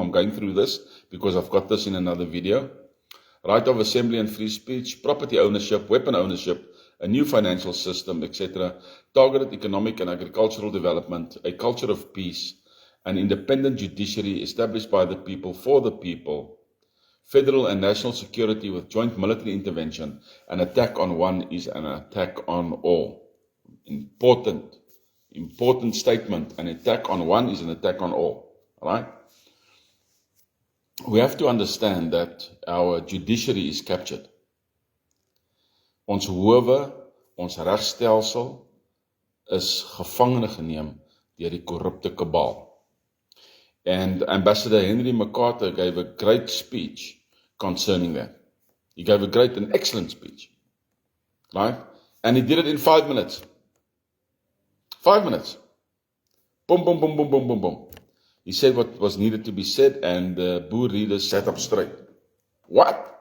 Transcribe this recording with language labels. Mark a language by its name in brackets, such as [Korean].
[English] I'm going through this because I've got this in another video. Right of assembly and free speech, property ownership, weapon ownership, a new financial system, etc., targeted economic and agricultural development, a culture of peace, an independent judiciary established by the people for the people, federal and national security with joint military intervention. An attack on one is an attack on all. Important statement. An attack on one is an attack on all. Right? We have to understand that our judiciary is captured. [Afrikaans] Ons howe, ons regstelsel is gevangene geneem deur die korrupte kabal. [English] And Ambassador Henry MacArthur gave a great speech concerning that. He gave an excellent speech. Right? And he did it in 5 minutes. 5 minutes. Boom, boom, boom, boom, boom, boom, boom. He said what was needed to be said, and the Boer readers sat up straight. What?